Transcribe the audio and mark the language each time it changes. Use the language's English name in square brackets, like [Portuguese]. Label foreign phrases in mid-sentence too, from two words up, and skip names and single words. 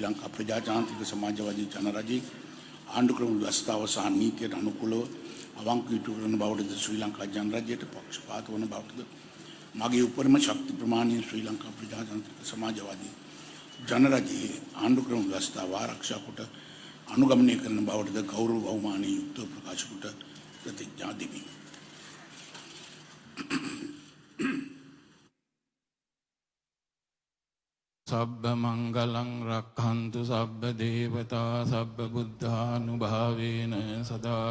[Sinhala] ලංකා ප්‍රජාතාන්ත්‍රික සමාජවාදී ජනරජයේ ආණ්ඩුක්‍රම ව්‍යවස්ථාව සහ නීතියට අනුකූලව අවංක යුතු කරන බවටද ශ්‍රී ලංකා ජනරජයට පක්ෂපාත වන බවටද මගේ උපරිම ශක්ති ප්‍රමාණය ශ්‍රී ලංකා ප්‍රජාතන්ත්‍රික සමාජවාදී ජනරජයේ ආණ්ඩුක්‍රම ව්‍යවස්ථාව ආරක්ෂා කොට අනුගමනය කරන බවටද ගෞරව බහුමානී යුක්තව ප්‍රකාශ කොට ප්‍රතිඥා දෙමි. [Pali] සබ්බ මංගලං රක්ඛන්තු සබ්බ දේවතා සබ්බ බුද්ධානුභාවේන සදා